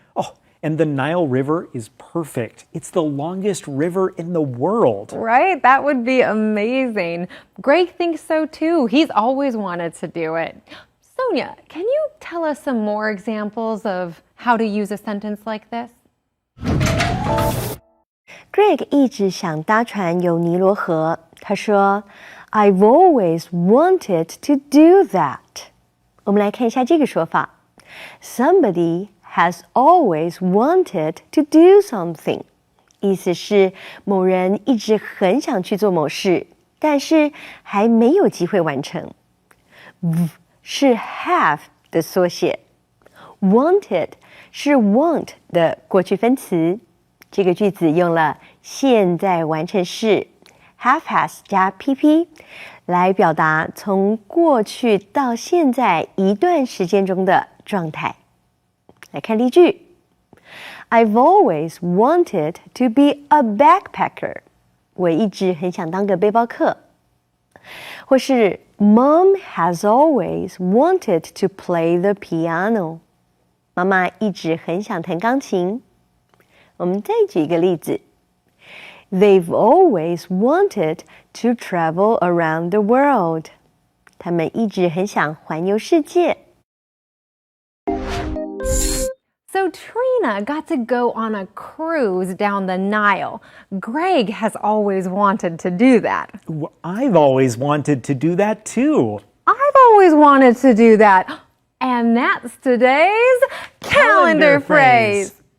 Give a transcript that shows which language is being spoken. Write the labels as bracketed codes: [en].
[en] Oh, and the Nile River is perfect. It's the longest river in the world. Right? That would be amazing. Greg thinks so too. He's always wanted to do it. Sonia, can you tell us some more examples of how to use a sentence like this? [zh] Greg 一直想搭船游尼罗河。他说 [en] I've always wanted to do that. [zh] 我们来看一下这个说法。 [en] Somebody has always wanted to do something. [zh] 意思是某人一直很想去做某事，但是还没有机会完成。是 have 的缩写。Wanted 是 want 的过去分词。这个句子用了现在完成式 have has 加 PP 来表达从过去到现在一段时间中的状态。来看例句 [en] I've always wanted to be a backpacker. [zh] 我一直很想当个背包客。 [en] 或是 Mom has always wanted to play the piano. [zh] 妈妈一直很想弹钢琴。我们再举一个例子 [en] They've always wanted to travel around the world. [zh] 他们一直很想环游世界。 [en] So Trina got to go on a cruise down the Nile. Greg has always wanted to do that. I've always wanted to do that too. I've always wanted to do that. And that's today's calendar phrase.